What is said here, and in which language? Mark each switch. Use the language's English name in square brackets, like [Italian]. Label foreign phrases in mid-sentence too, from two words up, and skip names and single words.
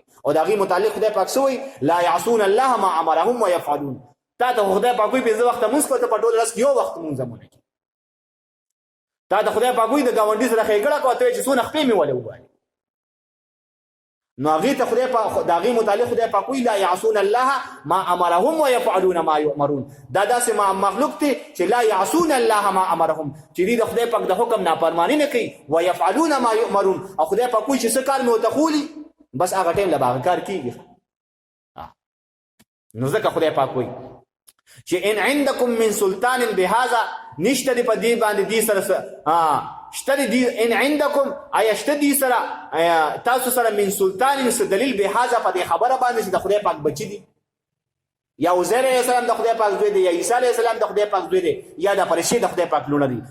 [Pashto] او د هغې متعلق خدای پاک څه وایي؟ [Arabic] لا یعصون الله ما امرهم ویفعلون. [Pashto] تا ته خدای پاک وایي 15 وخته مونځ کوه، ته په ټول ورځ کې یو وخت مونځ هم ونه کړې. تا ته خدای پاک وایي د ګاونډي سره ښېګړه کوه، ته وایې چې څونه خپې مې ولې ووالې. نو هغې ته خدای پاک د هغې متعلق خدای پاک وایي [Arabic] لا یعصون الله ما امرهم ویفعلون ما یؤمرون. [Pashto] دا داسې مخلوق دی چې [Arabic] لا یعصون الله ما امرهم، [Pashto] چې دوی د خدای پاک د حکم نافرماني نه کوي. [Arabic] ویفعلون ما یؤمرون، [Pashto] او خدای پاک وایي چې څه کار مې ورته ښولي بس هغه ټایم له به هغه کار کېږي. نو ځکه خدای پاک وایي چې [Arabic] ان عندکم من سلطان بهذا، [Pashto] نشته دی په دې باندې دې سره شته دی. [Arabic] ان عندکم [Pashto] آیا شته دی سره تاسو سره [Arabic] من سلطان [Pashto] څه دلیل بهذا په دې خبره باندې چې د خدای پاک بچی دي، یا عزیر [Arabic] علیه السلام [Pashto] د خدای پاک زوی دی، یا عیسی [Arabic] علیه السلام [Pashto] د خدای پاک زوی دی، یا د فرشتې د خدای پاک لونه دي.